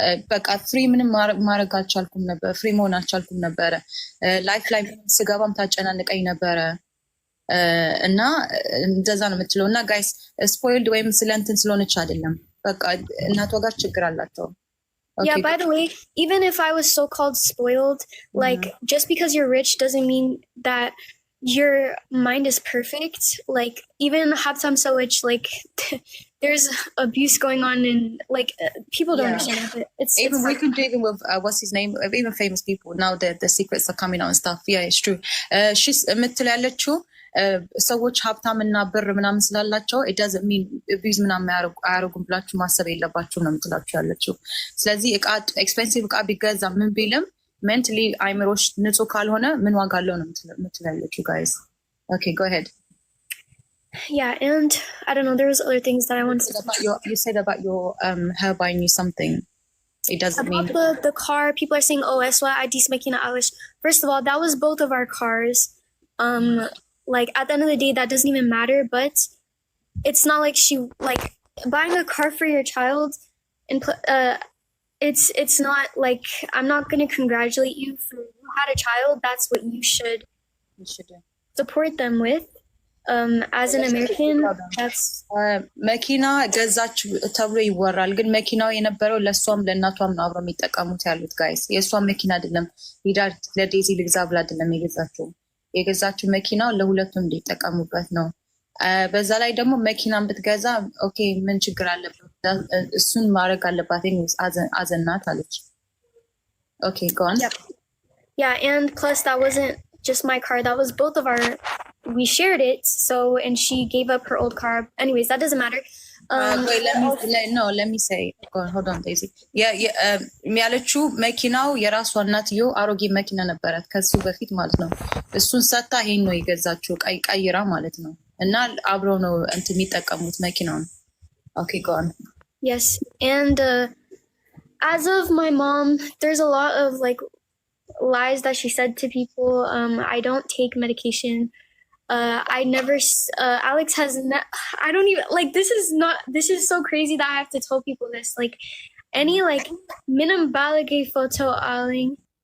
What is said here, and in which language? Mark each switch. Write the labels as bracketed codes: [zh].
[am] በቃ ፍሪ ምንም ማድረግ አልቻልኩም ነበር። ፍሪ መሆን አልቻልኩም ነበረ። ላይፍ ላይ ስገባም ታጨናንቀኝ ነበረ እና እንደዛ ነው የምትለው። እና ጋይስ ስፖይልድ ወይም ስለንትን ስለሆነች አይደለም፣ በቃ እናቷ ጋር ችግር አላቸው። [en] Yeah, by the way, even if I was so-called spoiled, like just because you're rich doesn't mean that your mind is perfect. Like even [am] Habsam Sowich, [en] like there's abuse going on and like people don't understand it. It's even we can do even with what's his name, even famous people now that the secrets are coming out and stuff. Yeah, it's true. [am] She's የምትላለችው ሰዎች ሀብታም እና ብር ምናምን ስላላቸው [en] it doesn't mean [am] abuse ምናምን አያደርጉም ብላችሁ ማሰብ የለባችሁም ነው የምትላችሁ ያለችው። ስለዚህ እቃ ኤክስፔንሲቭ እቃ ቢገዛ ምን ቢልም ሜንታሊ አይምሮሽ ንጹህ ካልሆነ ምን ዋጋ አለው ነው የምትላለችው። [en] guys, okay, go ahead. Yeah, and I don't know, there was other things that I wanted to say. You said about your her buying you something. It doesn't mean the car. People are saying, oh, [am] Eswa, I makina Alish. [en] First of all, that was both of our cars. Like at the end of the day, that doesn't even matter. But it's not like she like buying a car for your child, and it's not like I'm not gonna congratulate you for you had a child. That's what you should do. Support them with. As an American, that's [am] መኪና ገዛች ተብሎ ይወራል፣ ግን መኪናው የነበረው ለሷም ለእናቷም ነው አብረው የሚጠቀሙት ያሉት ጋይስ። የሷ መኪና አይደለም፣ ሂዳ ለዴዚ ልግዛ ብላ አይደለም የገዛችው መኪናው ለሁለቱም እንዲጠቀሙበት ነው። በዛ ላይ ደግሞ መኪናን ብትገዛ ኦኬ ምን ችግር አለበት? እሱን ማድረግ አለባት አዘናት አለች። ኦኬ [en] go on. Yeah, and plus that wasn't just my car, that was both of our, we shared it, so, and she gave up her old car. Anyways, that doesn't matter. Wait, let me say, hold on Daisy. [am] ያለችው መኪናው የራሷ እናትዮ አሮጌ መኪና ነበራት ከሱ በፊት ማለት ነው። እሱን ሰታ ይሄን ነው የገዛችው ቀይራ ማለት ነው። እና አብረው ነው እንትን የሚጠቀሙት መኪናውን። [en] Okay, go on. Yes, and as of my mom, there's a lot of like lies that she said to people. I don't take medication. I never. Alex has. I don't even like. This is not. This is so crazy that I have to tell people this. Like, any like minimum balagay photo aling.